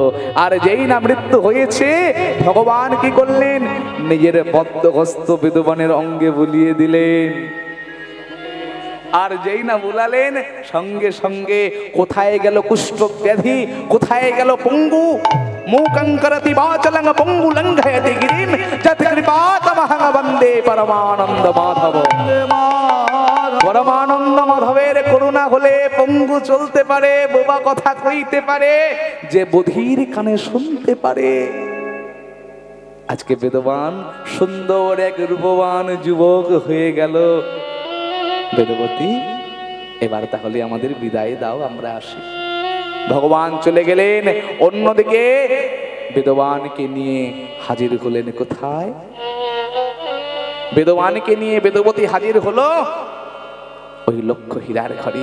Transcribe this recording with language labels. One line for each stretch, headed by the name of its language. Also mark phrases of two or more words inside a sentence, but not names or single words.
Bangla: আর যেই না মৃত্যু হয়েছে, ভগবান কি করলেন? নিজের পদ্মহস্ত বেদবানের অঙ্গে বুলিয়ে দিলেন। আর যেই না বুলালেন, সঙ্গে সঙ্গে কোথায় গেল কুষ্ঠ ব্যাধি, কোথায় গেল পঙ্গু,
Sanskrit: मूकं करति वाचलं पंगुलंघयति गिरिं यत्कृपातमहं वन्दे परमानंद माधव।
Bangla: পরমানন্দ মাধবের করুণা হলে পঙ্গু চলতে পারে, বোবা কথা কইতে পারে, যে বধির কানে শুনতে পারে। আজ কে বেদবান সুন্দর এক রূপবান যুবক হয়ে গেল। বেদবতী এবার তাহলে আমাদের বিদায় দাও, আমরা আসি। ভগবান চলে গেলেন। অন্যদিকে বেদবানকে নিয়ে হাজির হলেন কোথায়? বেদবানকে নিয়ে বেদবতী হাজির হলো ওই লক্ষ হীরার ঘরে।